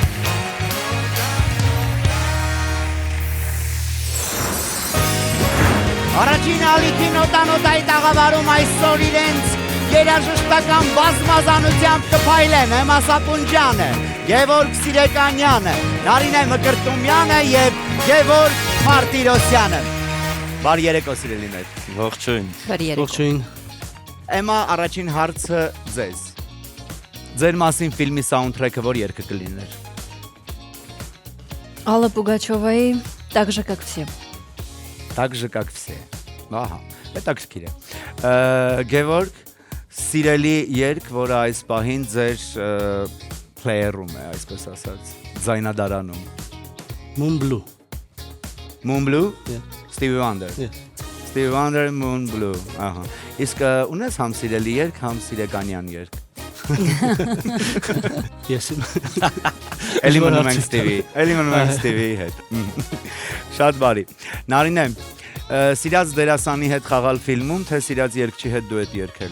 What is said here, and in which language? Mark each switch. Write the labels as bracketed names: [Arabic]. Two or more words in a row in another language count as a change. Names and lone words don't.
[Armenian] Առաջին ալիքի նոտայի տաղավարում այսօր իրենց երաժշտական բազմազանությամբ կփայլեն Մասապունջյանը, Գևորգ Սիրեկանյանը, Նարինե Մկրտումյանը եւ Գևորգ Մարտիրոսյանը։ Բարի երեկո սիրելիներ։ Ողջույն։ Բարի երեկո։ Ողջույն։ Էմա, առաջին հարցը ձեզ։ Ձեր մասին ֆիլմի սաունդթրեքը որ երգը կլիներ։ Алла Пугачёвայի «Так же, как все». Так же, как все։ Ահա, հետաքրքիր է։ Գևորգ, սիրելի երգ, որը այս պահին ձեր player-ում է, այսպես ասած, ձայնադարանում։ Moon Blue։ Moon Blue? [English] Yeah. [Armenian] Stevie Wonder։ [English] Yeah. [Armenian] Stevie Wonder, Moon Blue։ Ահա։ Իսկ ունես համ սիրելի երգ, համ Սիրեկանյան երգ։ Ես Էլի մնում ենք Stevie հետ։ Շատ բարի։ Նարինե, սիրած դերասանի հետ խաղալ ֆիլմում, թե սիրած երգչի հետ դուետ երգել։